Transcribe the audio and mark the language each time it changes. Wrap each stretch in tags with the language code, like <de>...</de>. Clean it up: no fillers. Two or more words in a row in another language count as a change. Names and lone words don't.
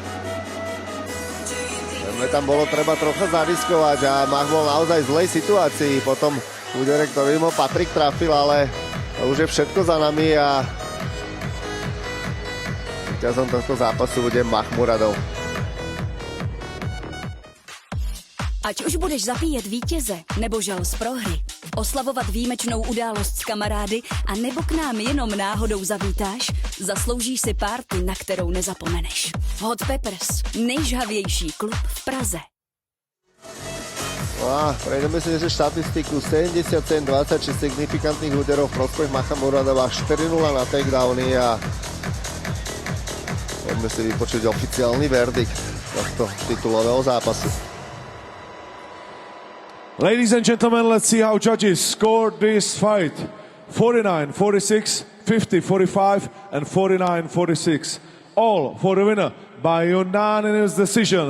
<sk>Tam bolo treba trocha zariskovať a Mach bol naozaj v zlej situácii. Potom úder, ktorý ho Patrik trafil, ale už je všetko za nami a víťazom tohto zápasu bude Makhmuradov.</sk> <cs>Ať už budeš zapíjet vítěze nebo žal z prohry, oslavovat výjimečnou událost s kamarády a nebo k nám jenom náhodou zavítáš, zasloužíš si párty, na kterou nezapomeneš. Hot Peppers, nejžhavější klub v Praze.</cs> <sk>No a prejdeme si že štatistiku 77-26 signifikantných úderov v prospech Makhmuradova, 4-0 na takedowny a poďme si vypočuť oficiálny verdikt tohto titulového zápasu.</sk> <en>Ladies and gentlemen, let's see how judges scored this fight. 49-46, 50-45, and 49-46. All for the winner by unanimous decision.</en>